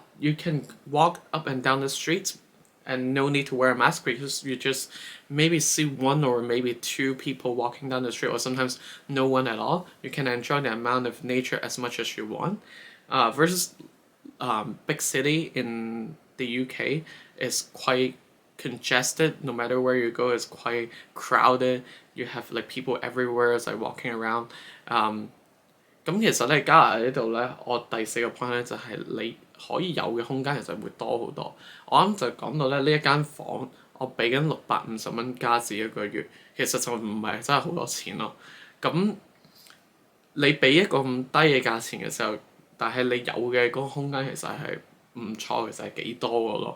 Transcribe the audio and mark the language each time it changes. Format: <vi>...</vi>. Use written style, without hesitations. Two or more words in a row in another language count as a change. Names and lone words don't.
<en>You can walk up and down the streets and no need to wear a mask, because you just maybe see one or maybe two people walking down the street, or sometimes no one at all. You can enjoy the amount of nature as much as you want. Versus big city in the UK is quite congested. No matter where you go, it's quite crowded. You have like people everywhere, it's like walking around.</en> <yue>咁其實咧，加拿大呢度咧，我第四個 point 咧就係你可以有嘅空間其實會多好多。我啱就講到咧，呢一間房我俾緊650蚊加紙一個月，其實就唔係真係好多錢咯。咁你俾一個咁低嘅價錢嘅時候， 但係你有嘅嗰個空間其實係唔錯，其實係幾多嘅咯。</yue>